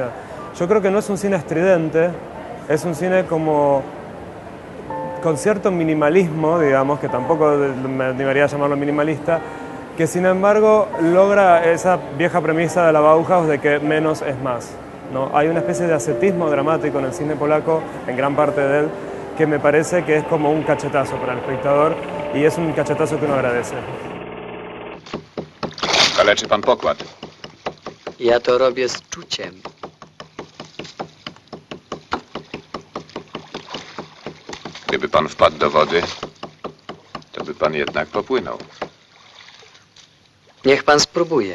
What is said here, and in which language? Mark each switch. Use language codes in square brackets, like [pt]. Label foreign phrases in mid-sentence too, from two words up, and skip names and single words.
[es] Yo creo que no es un cine estridente, es un cine como con cierto minimalismo, digamos, que tampoco me animaría a llamarlo minimalista, que sin embargo logra esa vieja premisa de la Bauhaus de que menos es más, ¿no? Hay una especie de ascetismo dramático en el cine polaco, en gran parte de él, que me parece que es como un cachetazo para el espectador y es un cachetazo que uno agradece. [pl] Kaleczy pan pokład. Ja to robię z czuciem. Gdyby pan wpadł do wody, to by pan jednak popłynął. Niech pan spróbuje.